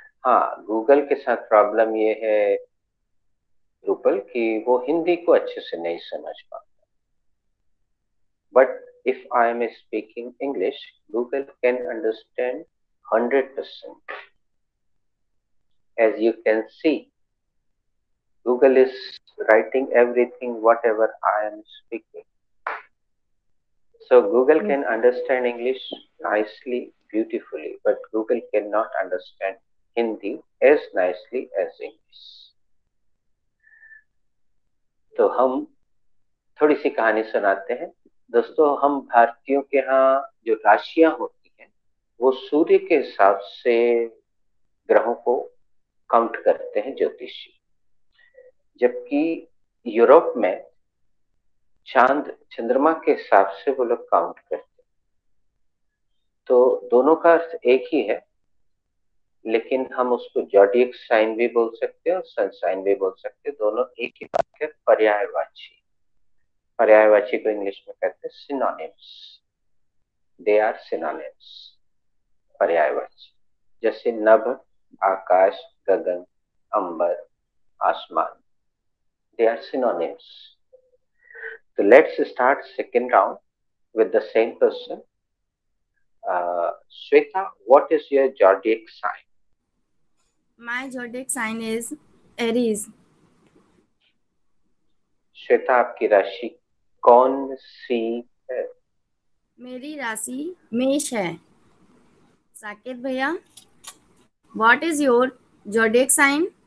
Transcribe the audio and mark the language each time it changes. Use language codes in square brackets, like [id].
[hi] हाँ, गूगल के साथ प्रॉब्लम ये है रूपल कि वो हिंदी को अच्छे से नहीं समझ पाता, but [en] if I am speaking English, Google can understand 100%. As you can see, Google is writing everything whatever I am speaking. So Google can understand English nicely, beautifully, but Google cannot understand Hindi as nicely as English. [hi] तो हम थोड़ी सी कहानी सुनाते हैं दोस्तों हम भारतीयों के यहाँ जो राशियां होती हैं वो सूर्य के हिसाब से ग्रहों को काउंट करते हैं ज्योतिषी, जबकि यूरोप में चांद चंद्रमा के हिसाब से वो लोग काउंट करते हैं। तो दोनों का अर्थ एक ही है, लेकिन हम उसको जॉडियक साइन भी बोल सकते हैं और सन साइन भी बोल सकते हैं। दोनों एक ही बात है, पर्यायवाची। पर्यायवाची को इंग्लिश में कहते हैं सिनोनिम्स। [en] they are synonyms, [hi] पर्यायवाची। जैसे नभ, आकाश, गगन, अंबर, आसमान, [en] They are synonyms. So let's start second round with the same person. Shweta, what is your zodiac sign? My zodiac sign is Aries. [hi] Shweta, आपकी राशि कौन सी है? मेरी राशि मेष है। [en] साकेत भैया, what is your zodiac sign?